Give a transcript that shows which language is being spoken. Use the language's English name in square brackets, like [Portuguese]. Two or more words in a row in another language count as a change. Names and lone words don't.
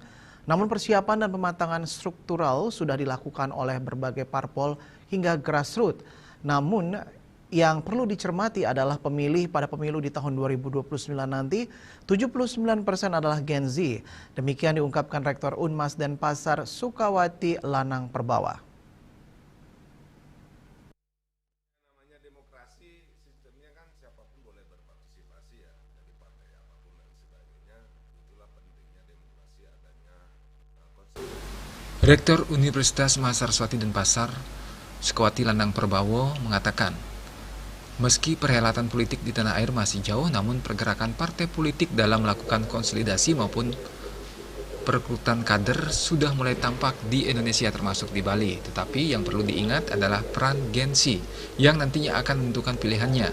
[Indonesian] Namun persiapan dan pematangan struktural sudah dilakukan oleh berbagai parpol hingga grassroots. Namun yang perlu dicermati adalah pemilih pada pemilu di tahun 2029 nanti, 79% adalah Gen Z. Demikian diungkapkan Rektor Unmas Denpasar Sukawati Lanang Perbawa. Rektor Universitas Mahasiswati Denpasar, Sukawati Lanang Perbawa, mengatakan, meski perhelatan politik di tanah air masih jauh, namun pergerakan partai politik dalam melakukan konsolidasi maupun perekrutan kader sudah mulai tampak di Indonesia termasuk di Bali. Tetapi yang perlu diingat adalah peran Gen Z yang nantinya akan menentukan pilihannya.